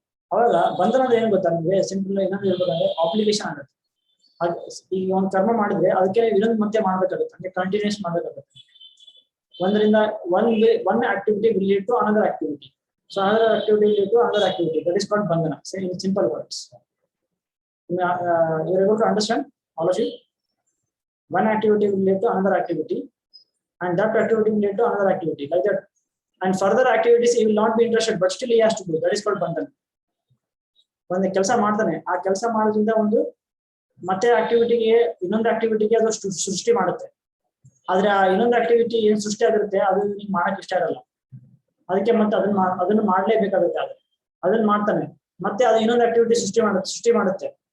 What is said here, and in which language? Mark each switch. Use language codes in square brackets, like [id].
[kn] ಅವಾಗ ಬಂಧನ ಅಂದ್ರೆ ಏನ್ ಗೊತ್ತಾ ನಿಮ್ಗೆ? ಸಿಂಪಲ್ ಏನಾದ್ರು ಹೇಳ್ಬೇಕಂದ್ರೆ ಅಪ್ಲಿಕೇಶನ್ ಆಗುತ್ತೆ. ಈಗ ಒಂದು ಕರ್ಮ ಮಾಡಿದ್ರೆ ಅದಕ್ಕೆ ಇನ್ನೊಂದು ಮತ್ತೆ ಮಾಡ್ಬೇಕಾಗುತ್ತೆ, ಅಂದ್ರೆ ಕಂಟಿನ್ಯೂಸ್ ಮಾಡ್ಬೇಕಾಗುತ್ತೆ. [en] ಒಂದರಿಂದ one activity will lead to another activity. So another activity will lead to another activity. That is called ಬಂಧನ. In simple words. You are able to understand, all of you? One activity will lead to another activity, and that activity will lead to another activity, like that. And further activities he will not be interested, but still he has to do. That is called bandhana. [kn] ಒಂದು ಕೆಲಸ ಮಾಡ್ತಾನೆ, ಆ ಕೆಲಸ ಮಾಡೋದ್ರಿಂದ ಒಂದು ಮತ್ತೆ ಆಕ್ಟಿವಿಟಿಗೆ ಇನ್ನೊಂದು ಆಕ್ಟಿವಿಟಿಗೆ ಅದು ಸೃಷ್ಟಿ ಮಾಡುತ್ತೆ. ಆದ್ರೆ ಆ ಇನ್ನೊಂದು ಆಕ್ಟಿವಿಟಿ ಏನ್ ಸೃಷ್ಟಿ ಆಗಿರುತ್ತೆ ಅದು ನಿಮ್ಗೆ ಮಾಡಕ್ ಇಷ್ಟ ಇರಲ್ಲ, ಅದಕ್ಕೆ ಮತ್ತೆ ಅದನ್ನ ಮಾಡ್ಲೇಬೇಕಾಗುತ್ತೆ. ಅದನ್ನ ಮಾಡ್ತಾನೆ, ಮತ್ತೆ ಅದು ಇನ್ನೊಂದು ಆಕ್ಟಿವಿಟಿ ಸೃಷ್ಟಿ ಮಾಡುತ್ತೆ.